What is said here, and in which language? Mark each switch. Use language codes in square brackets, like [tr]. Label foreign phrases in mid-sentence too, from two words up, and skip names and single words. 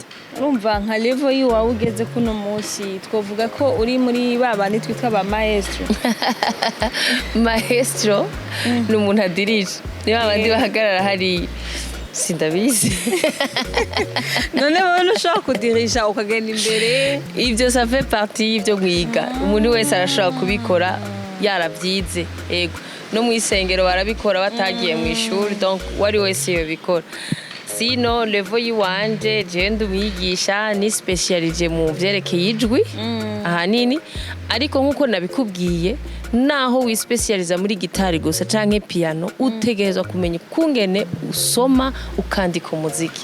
[rn] Urumva nka level yiwawe ugeze kuno munsi twovuga ko uri muri babandi twitwa ba maestro. Maestro ni umuntu adirije ni babandi bahagarara hari sindabizi. None wowe ushaka kudirisha ukagenda imbere ivyo [fr] ça fait partie [rn] y'ivyo mwiga umuntu wese arashobora kubikora yaravyize. Ego no mu isengero barabikora batagiye mu ishuri donc wari wese yobikora. Sino level yiwanje je ndumwigisha ni specialije mu vyerekeye ijwi ahanini ariko nkuko nabikubwiye naho wi specializa muri gitari gusa canke piano utegerezwa kumenya kungene usoma ukandika umuziki.